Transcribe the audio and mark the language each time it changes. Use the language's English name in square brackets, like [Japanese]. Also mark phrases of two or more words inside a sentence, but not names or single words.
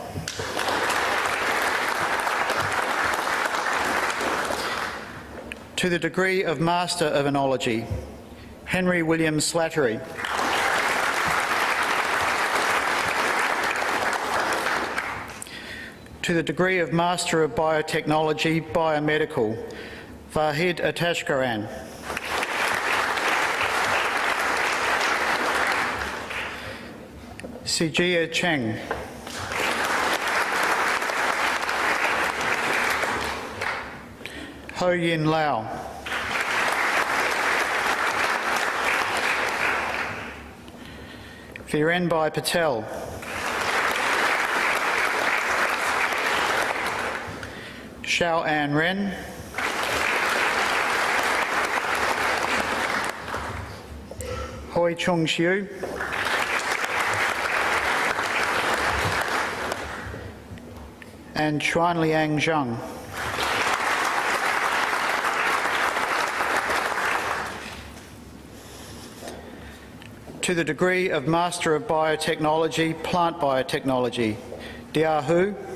[English] To the degree of Master of Oenology, Henry William Slattery. To the degree of Master of Biotechnology, Biomedical, Vahid Atashkaran. Sijia Cheng. Ho Yin Lau. Virenbhai Patel. Xiao An Ren. Hoi Chung Xiu. And Xuanliang Zhang. To the degree of Master of Biotechnology, Plant Biotechnology, Dia Hu.